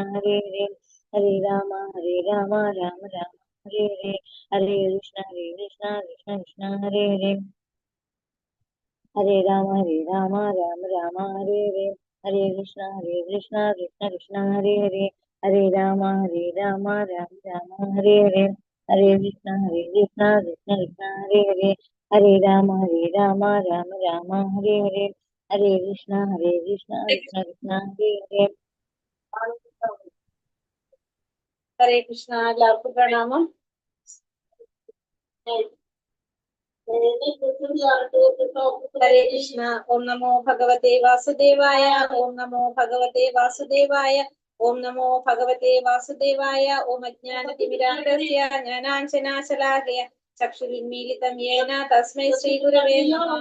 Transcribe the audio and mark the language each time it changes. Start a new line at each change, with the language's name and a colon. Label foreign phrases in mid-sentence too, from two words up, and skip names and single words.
Sanskrit: Hare Hare, Hare Rama, Rama Rama Hare Hare, Hare Krishna, Krishna Krishna Hare Hare, Hare Rama, Rama Rama Hare Hare, Hare Krishna, Krishna Krishna Hare Hare, Hare Rama, Rama Rama Hare Hare, Hare Krishna, Krishna Krishna Hare Hare, Hare Rama, Rama Rama Hare Hare, Hare Krishna, Krishna Krishna Hare Hare. ഹരേ കൃഷ്ണ.
Malayalam: എല്ലാവർക്കും പ്രണാമം.
Sanskrit: ഹരേ കൃഷ്ണ. ഓം നമോ ഭഗവതേ വാസുദേവായ. ഓം നമോ ഭഗവതേ വാസുദേവായ. ഓം നമോ ഭഗവതേ വാസുദേവായ. ഓം അജ്ഞാനതിമിരാന്തസ്യ ജ്ഞാനാഞ്ജനാശലാകയ ചക്ഷുരുന്മീലിതം യേന തസ്മൈ ശ്രീ ഗുരവേ നമഃ.